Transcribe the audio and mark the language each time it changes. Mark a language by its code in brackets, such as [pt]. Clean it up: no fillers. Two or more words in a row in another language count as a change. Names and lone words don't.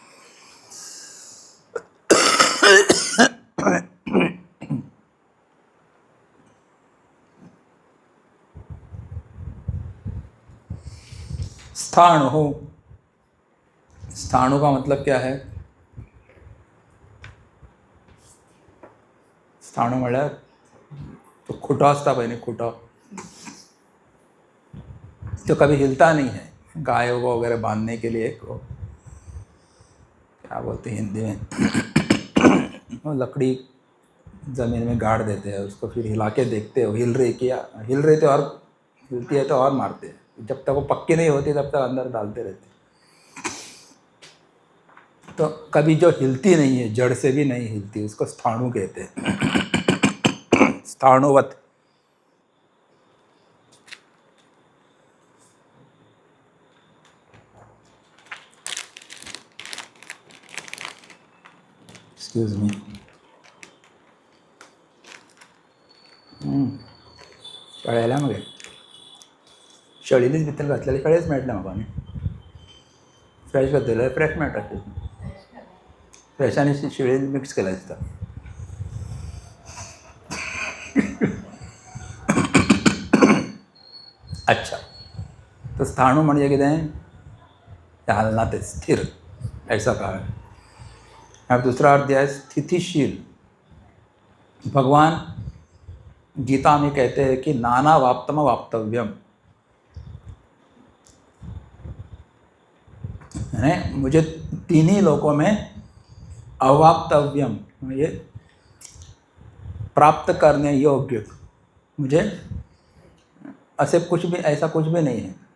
[hi] स्थाणु का मतलब क्या है? [kok] स्थाणु म्हळ्यार तो खुटा असता पहिले, [hi] खुटा जो कभी हिलता नहीं है, गायों को वगैरह बांधने के लिए क्या बोलते हैं हिंदी में, वो लकड़ी ज़मीन में गाड़ देते हैं, उसको फिर हिला के देखते हो हिल रही तो और हिलती है तो और मारते हैं, जब तक वो पक्की नहीं होती तब तक अंदर डालते रहते हैं। तो कभी जो हिलती नहीं है, जड़ से भी नहीं हिलती, उसको स्थाणु कहते हैं। स्थाणुवत। [en] excuse me. [kok] कळायला मग शेळीनीच भितर घातलेले कळेच मेळटले म्हाका न्ही, फ्रेश घातलेले फ्रेश मेळटा, फ्रेश आनी शेळीन मिक्स केला दिसता। अच्छा, तो स्थाणु म्हणजे कितें? [hi] हलना ते स्थिर, ऐसा कहा है। अब दूसरा अर्थ दिया है स्थितिशील। भगवान गीता में कहते हैं कि [sa] नाना वाप्तम वाप्तव्यम, [hi] है मुझे तीन ही लोकों में अवाप्तव्यम, ये प्राप्त करने योग्य, मुझे ऐसा कुछ भी नहीं है,